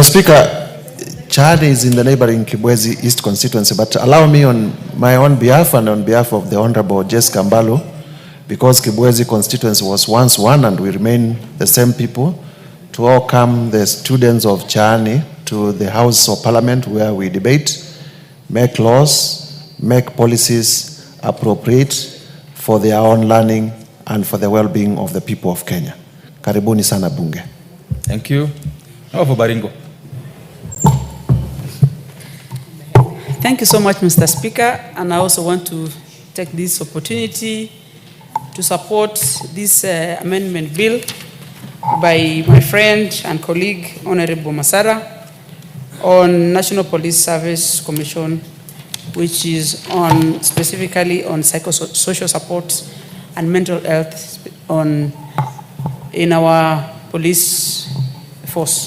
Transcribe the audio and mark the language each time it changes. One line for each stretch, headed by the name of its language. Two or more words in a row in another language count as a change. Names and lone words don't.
English: Speaker, Chad is in the neighboring Kibwezi East constituency, but allow me on my own behalf and on behalf of the Honorable Jessica Mbalo, because Kibwezi constituency was once one and we remain the same people, to welcome the students of Chani to the House of Parliament, where we debate, make laws, make policies appropriate for their own learning and for the well-being of the people of Kenya.
Swahili: Karibuni sana bunge.
English: Thank you. Now for Baringo. Thank you so much, Mr. Speaker, and I also want to take this opportunity to support this amendment bill by my friend and colleague, Honorable Masara, on National Police Service Commission, which is on specifically on psychosocial support and mental health in our police force.